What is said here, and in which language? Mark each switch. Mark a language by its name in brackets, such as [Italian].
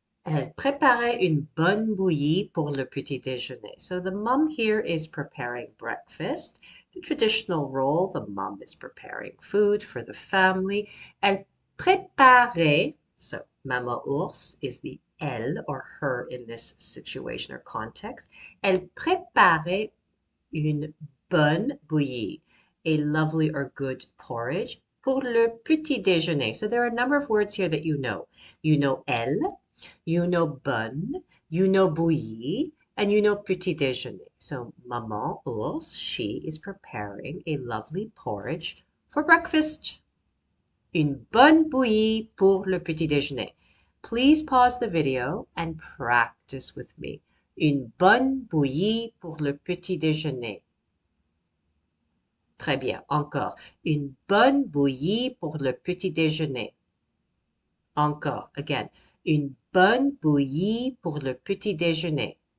[French] Elle préparait une bonne bouillie pour le petit déjeuner. [English] So the mum here is preparing breakfast. The traditional role, the mum is preparing food for the family. [French] Elle préparait, [English] so Mama Ours is the elle or her in this situation or context. [French] Elle préparait une bonne bouillie, [English] a lovely or good porridge [French] pour le petit déjeuner. [English] So there are a number of words here that you know. You know elle, you know bonne, you know bouillie, and you know petit déjeuner. So Maman Ours, she is preparing a lovely porridge for breakfast. [French] Une bonne bouillie pour le petit déjeuner. [English] Please pause the video and practice with me. [French] Une bonne bouillie pour le petit déjeuner. Très bien. Encore. Une bonne bouillie pour le petit déjeuner. Encore. [English] Again. [French] Une bonne bouillie pour le petit déjeuner.